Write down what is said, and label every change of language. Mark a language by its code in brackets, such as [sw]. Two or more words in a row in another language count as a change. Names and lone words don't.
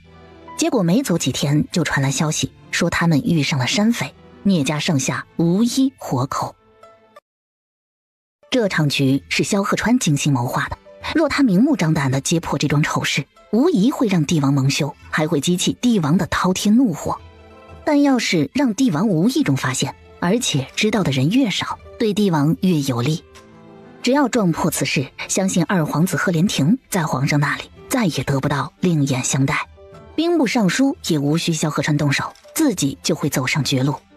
[zh] 結果沒走幾天，就傳來消息說他們遇上了山匪，聶家上下無一活口。這場局是蕭賀川精心謀劃的，若他明目張膽地揭破這樁醜事，無疑會讓帝王蒙羞，還會激起帝王的滔天怒火。但要是讓帝王無意中發現，而且知道的人越少，對帝王越有利。只要撞破此事，相信二皇子賀連廷在皇上那裡再也得不到另眼相待，兵部尚書也無需蕭賀川動手，自己就會走上絕路。